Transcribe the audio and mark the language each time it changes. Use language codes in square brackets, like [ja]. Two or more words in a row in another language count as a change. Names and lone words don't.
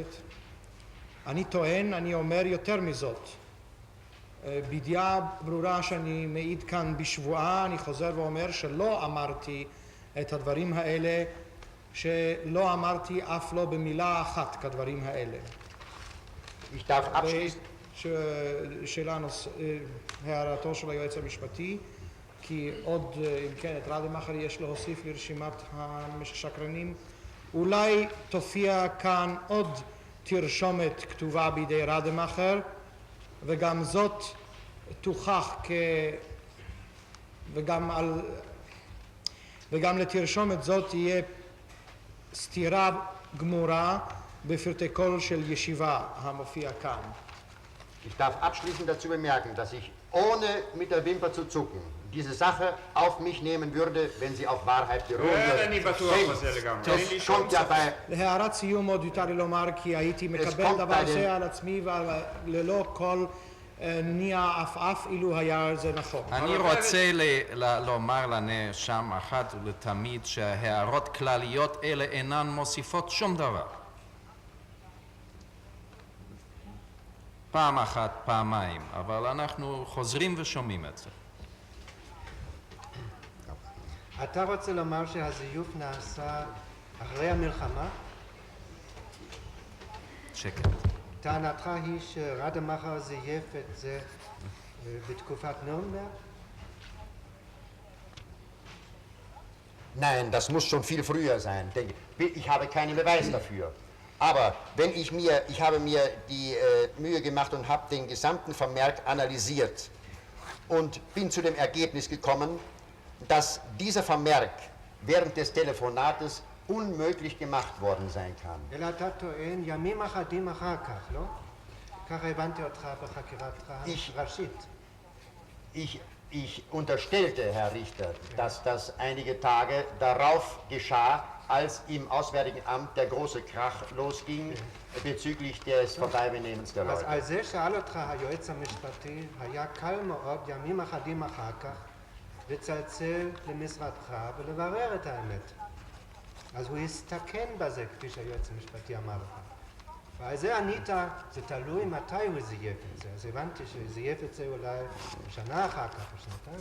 [he] אני טוען, אני אומר יותר מזאת. בידיעה ברורה שאני מעיד כאן בשבועה, אני חוזר ואומר שלא אמרתי את הדברים האלה, שלא אמרתי אף לא במילה אחת כדברים האלה. [de] Ich darf abschließen. [he] הערתו של היועץ המשפטי, כי עוד, אם כן, את רדמאכר יש להוסיף לרשימת השקרנים. אולי תופיע כאן עוד תרשומת כתובה בידי רדמאכר, וגם זאת תוכח וגם לתרשומת זאת תהיה סתירה גמורה בפרטי קול של ישיבה המופיע כאן. [de] Ich darf abschließend dazu bemerken, dass ich ohne mit der Wimper zu zucken diese Sache auf mich nehmen würde, wenn sie auf Wahrheit beruhen würde. Es kommt ja bei... [he] להערת סיום עוד יותר לי לומר כי הייתי מקבל דבר זה על עצמי וללא כל ניע עפעף אילו היה זה נכון. אני רוצה לומר לנאשם אחת ולתמיד שהערות כלליות אלה אינן מוסיפות שום דבר. פעם אחת, פעמיים, אבל אנחנו חוזרים ושומעים את זה. אתה רוצה לומר שהזיוף נעשה אחרי המלחמה? שקט. טענתך היא שרדמאכר זייף את זה בתקופת נורנברג? [de] Nein, das muss schon viel früher sein. Ich habe keinen Beweis dafür. Aber wenn ich habe mir die Mühe gemacht und habe den gesamten Vermerk analysiert und bin zu dem Ergebnis gekommen, dass dieser Vermerk während des Telefonates unmöglich gemacht worden sein kann. [he] אלא אתה טוען ימים אחדים אחר כך, לא? ככה הבנתי אותך בחקירתך ראשית. [de] Ich unterstellte, Herr Richter, dass das einige Tage darauf geschah, als im Auswärtigen Amt der große Krach losging bezüglich des Vorbeibennehmens der [he] אז [de] Leute. [he] על זה שאל אותך היועץ המשפטי, היה קל מאוד ימים אחדים אחר כך לצלצל למשרדך ולברר את האמת. אז הוא הסתכן בזה, כפי שהיועץ המשפטי אמר לך. ועל זה ענית, זה תלוי מתי הוא זייף את זה. אז הבנתי שזייף את זה אולי שנה אחר כך או שנתיים.